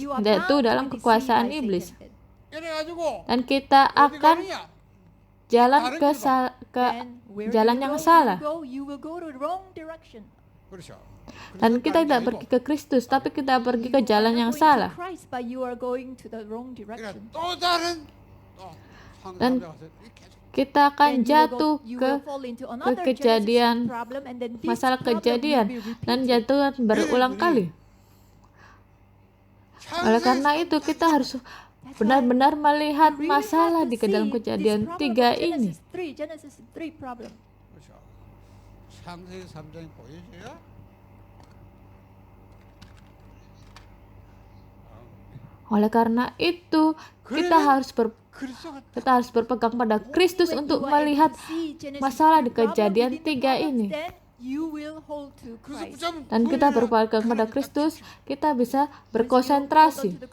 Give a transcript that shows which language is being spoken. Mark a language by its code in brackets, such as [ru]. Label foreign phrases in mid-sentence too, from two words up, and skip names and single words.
[id] Yaitu dalam kekuasaan iblis. [ko] 이래가지고 [id] Dan kita akan [ko] 어디가느냐? [id] jalan ke jalan yang salah. [ko] 그렇죠. [id] Dan kita tidak pergi ke Kristus, tapi kita pergi ke jalan yang salah. [ko] 그러니까 또 다른 [id] Dan [ko] 상상자 가서 계속 [id] kita akan jatuh ke kejadian, masalah kejadian, dan jatuh berulang kali. Oleh karena itu kita harus benar-benar melihat masalah di dalam kejadian 3 ini. [ko] 그렇죠. 창세기 3장이 보여줘야 [id] Oleh karena itu [ko] 그리스도가 [id] kita harus berpegang pada Kristus untuk melihat masalah di kejadian 3 ini. Dan kita berpegang pada Kristus, kita bisa berkonsentrasi.